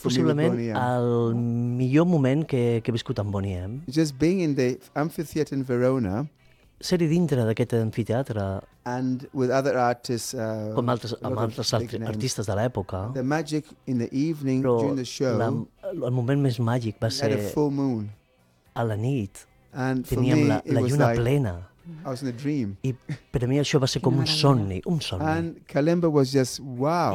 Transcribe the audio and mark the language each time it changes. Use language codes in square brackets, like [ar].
[ca] possiblement el millor moment que he viscut amb Boney M. [en] Just being in the amphitheater in Verona, [ca] ser-hi dintre d'aquest amfiteatre [en] and with other artists, [ca] amb altres artistes de l'època. [en] The magic in the evening during the show. [ca] El moment més màgic va ser a la nit. [en] And [ca] teníem la lluna plena. [en] I was in a dream. [ca] I per a mi això va ser com un somni. [en] And Kalimba was just wow.